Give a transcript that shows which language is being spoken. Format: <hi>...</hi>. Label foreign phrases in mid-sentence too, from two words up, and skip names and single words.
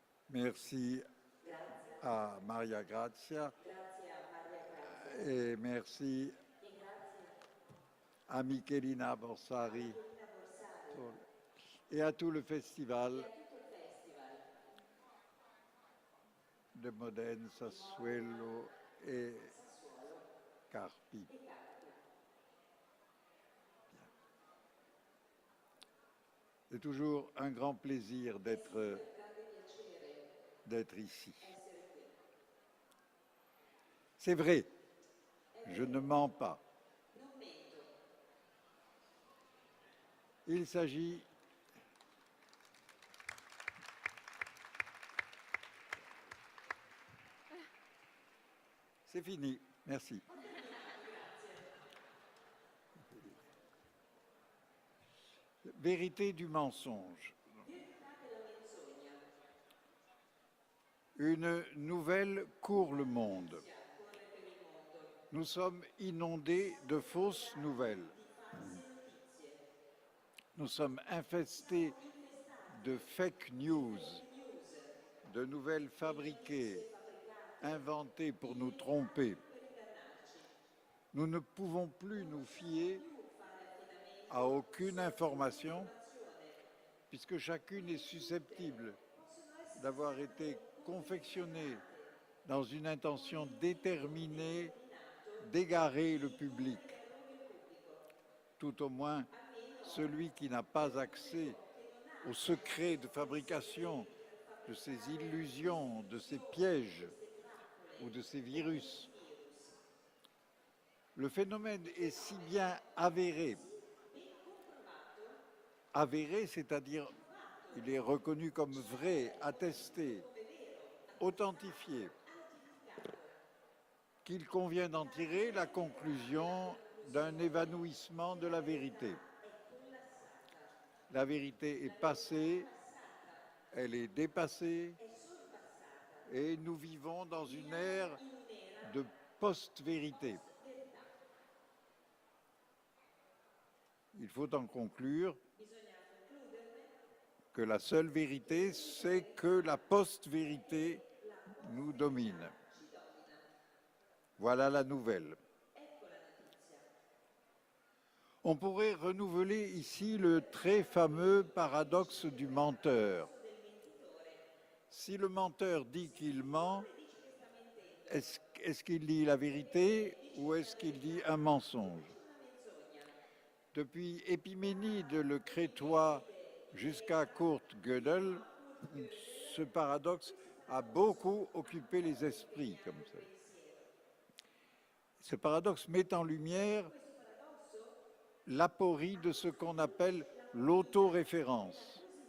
<fr>Merci à Maria Grazia</fr> <it>Grazie a Maria Grazia</it> <fr>et merci</fr> <it>e grazie</it> <fr>à Michelina</fr> <it>a Borsari Michelina Borsari</it> <fr>et à tout le</fr> <it>e</it> <fr>festival</fr> <it>a tutto il festival</it> <fr>de Modène,</fr> <it>di Modena,</it> <fr>Sassuolo et</fr> <it>Sassuolo</it> <fr>Carpi.</fr> <it>e Carpi.</it> <fr>C'est toujours un grand plaisir</fr> <it>È sempre un grande piacere</it> <fr>d'être ici.</fr> <it>essere qui.</it> <fr>C'est vrai,</fr> <it>È</it> <fr>je ne</fr> <it>vero,</it> <fr>mens pas.</fr> <it>non mento.</it> <fr>Il s'agit C'est fini, merci.</fr> <it>Ho terminato, grazie.</it> <fr>Vérité du mensonge.</fr> <it>Verità della menzogna.</it> <fr>Une nouvelle court le monde.</fr> <it>Notizia corre per il mondo</it> <fr>Nous sommes inondés de fausses nouvelles.</fr> <it>di false notizie.</it> <fr>Nous sommes infestés</fr> <it>Siamo infestati</it> <fr>de</fr> <en>fake news,</en> <it>di news,</it> <fr>de nouvelles fabriquées,</fr> <it>notizie fabbricate,</it> <fr>inventées pour nous</fr> <it>inventate</it> <fr>tromper.</fr> <it>per ingannarci.</it> <fr>Nous ne pouvons plus</fr> <it>Non</it> <fr>nous</fr> <it>possiamo</it> <fr>fier</fr> <it>più fare</it> <fr>à</fr> <it>affidamento</it> <fr>aucune</fr> <it>su alcuna</it> <fr>information</fr> <it>informazione,</it> <fr>puisque chacune est</fr> <it>perché</it> <fr>susceptible</fr> <it>tutte possono essere</it> <fr>d'avoir été</fr> <it>state</it> <fr>confectionnée</fr> <it>confezionate</it> <fr>dans une</fr> <it>con</it> <fr>intention</fr> <it>il fine</it> <fr>déterminée</fr> <it>determinato</it> <fr>d'égarer le</fr> <it>di</it> <fr>public,</fr> <it>indurre l'errore il pubblico,</it> <fr>tout au moins</fr> <it>almeno</it> <fr>celui qui n'a pas accès</fr> <it>che non</it> <fr>au</fr> <it>ha</it> <fr>secret de</fr> <it>accesso ai</it> <fr>fabrication</fr> <it>segreti per</it> <fr>de ces</fr> <it>fabbricare</it> <fr>illusions, de ces</fr> <it>queste</it> <fr>pièges</fr> <it>illusioni, queste trappole</it> <fr>ou de ces</fr> <it>o</it> <fr>virus.</fr> <it>questi virus.</it> <fr>Le phénomène est si bien avéré,</fr> <it>Ben comprovato,</it> <fr>avéré, c'est-à-dire il est reconnu comme vrai, attesté,</fr> <it>come vero,</it> <fr>authentifié,</fr> <it>autenticato,</it> <fr>qu'il convient d'en tirer la conclusion d'un évanouissement de la vérité.</fr> <it>è collassata,</it> <fr>La vérité est passée, elle est dépassée</fr> <it>è sorpassata,</it> <fr>et nous vivons dans une ère</fr> <it>in un'era</it> <fr>de post-vérité.</fr> <it>verità.</it> <fr>Il faut en conclure</fr> <it>Bisogna concluderne</it> <fr>que la seule vérité, c'est que la post-vérité nous domine.</fr> <it>ci domina.</it> <fr>Voilà la nouvelle.</fr> <it>Ecco la notizia.</it> <fr>On pourrait renouveler ici le très fameux paradoxe du menteur.</fr> <it>Del mentitore.</it> <fr>Si le menteur dit qu'il ment,</fr> <it>Dice che sta mentendo.</it> <fr>est-ce qu'il dit la vérité ou est-ce qu'il dit un mensonge?</fr> <it>Una menzogna.</it> <fr>Depuis Épiménide le Crétois jusqu'à Kurt Gödel, ce paradoxe a beaucoup occupé les esprits comme ça. Ce paradoxe met en lumière l'aporie de ce qu'on appelle l'autoréférence.</fr>